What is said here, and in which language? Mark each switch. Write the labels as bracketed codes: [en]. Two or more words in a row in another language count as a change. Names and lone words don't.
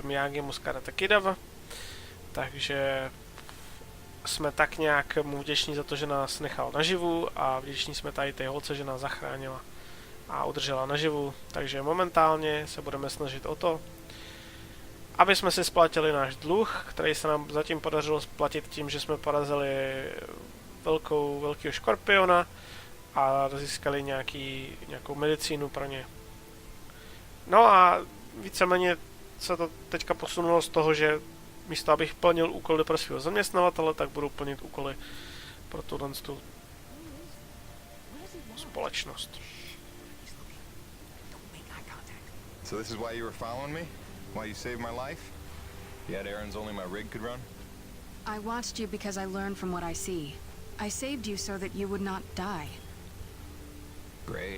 [cs] Miyagimu z Karate Kida, takže jsme tak nějak mu vděční za to, že nás nechal naživu a vděční jsme tady té holce, že nás zachránila a udržela naživu, takže momentálně se budeme snažit o to, aby jsme si splatili náš dluh, který se nám zatím podařilo splatit tím, že jsme porazili velkého škorpiona a získali nějakou medicínu pro ně. No a víceméně se to teďka posunulo z toho, že místo abych plnil úkoly pro svého zaměstnavatele, tak budu plnit úkoly pro tu společnost. [en] So this is why you were following me? Why you saved my life? You had errands only my rig could run? I watched you because I learned from what I see. I saved you so that you would not die. Great.